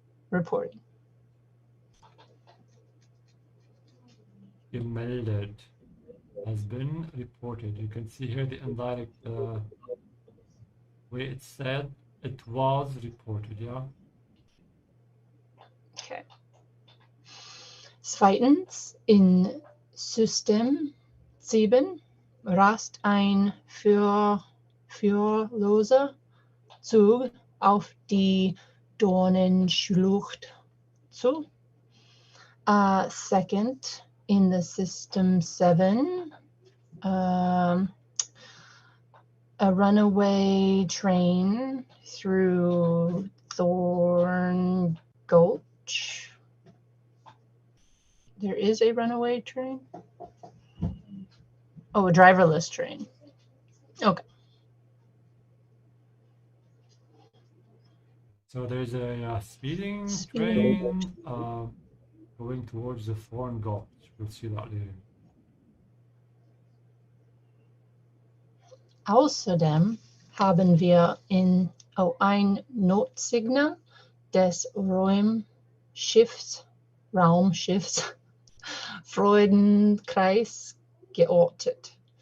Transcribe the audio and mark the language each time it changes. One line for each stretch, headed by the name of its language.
English: Reporting. gemeldet has been reported. You can see here the indirect way it said it was reported. Yeah. Okay.
German: Zweitens, in System 7 rast ein führloser Zug auf die Dornenschlucht zu.
English: Second, in the System 7, a runaway train through Thorn Gulch. There is a runaway train? Oh, a driverless train. Okay. So there's a speeding train going towards the Thorn Gulch. We'll see that later.
German: Außerdem haben wir ein Notsignal des Raumschiffs Freudenkreis geortet.